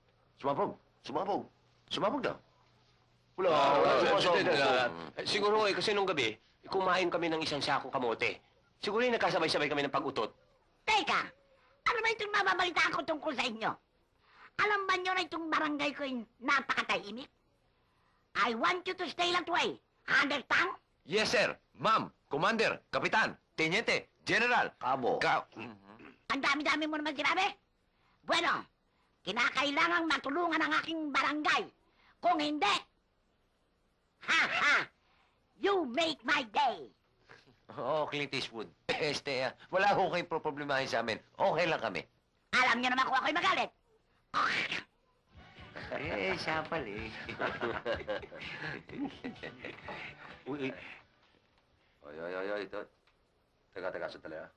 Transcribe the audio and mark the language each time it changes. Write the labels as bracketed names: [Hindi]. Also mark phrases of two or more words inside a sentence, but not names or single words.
[Filipino] Sumabog daw. Wala, Siguro kasi nung gabi, kumain kami ng isang sakong kamote. Siguro nagkasabay-sabay kami ng pag-utot. Teka, ano ba itong mababalitaan ko tungkol sa inyo? Alam ba nyo na itong barangay ko yung napakatahimik? [English] I want you to stay that way. Understand? Yes, sir. [Filipino] Ma'am, Commander, Kapitan, Teniente, General. Kabo. Ang dami-dami mo naman sinabi. Bueno, kinakailangang matulungan ang aking barangay. Kung hindi, ha! [English] You make my day. [Filipino] Oo, Clint Eastwood. Wala ho kayong problemahin sa amin. Okay lang kami. Alam niyo naman kung ako'y magalit. Siya pala eh. Uy. Ay. Teka, sandali ah.